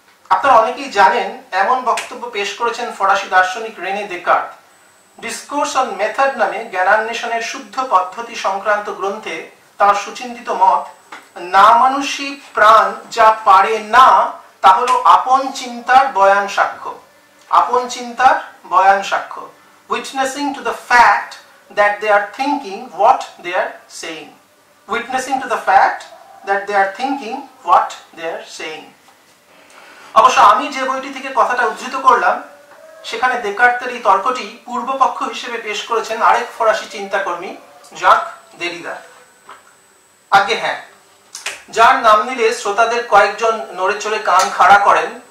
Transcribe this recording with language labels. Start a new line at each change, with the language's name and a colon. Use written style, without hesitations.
Bangla: আপনারা অনেকেই জানেন, এমন বক্তব্য পেশ করেছেন ফরাসি দার্শনিক Rene Descartes. Discourse on method নামে জ্ঞানান্বেষণের শুদ্ধ পদ্ধতি সংক্রান্ত গ্রন্থে তার সুচিন্তিত মত, না মানুষী প্রাণ যা পারে না তা হলো আপন চিন্তার বয়ান সাক্ষ্য। আপন চিন্তার বয়ান সাক্ষ্য,
English: witnessing to the fact that they are thinking what they are saying. Witnessing to the fact that they are thinking what they are saying.
Bangla: অবশ্য আমি যে বইটি থেকে কথাটা উদ্ধৃত করলাম, সেখানে দেকার্তের এই তর্কটি পূর্বপক্ষ হিসেবে পেশ করেছেন আরেক ফরাসি চিন্তাকর্মী জাক দেরিদা। আগে হ্যাঁ, যার নাম নিলে শ্রোতাদের কয়েকজন নড়ে চড়ে কান খাড়া করেন।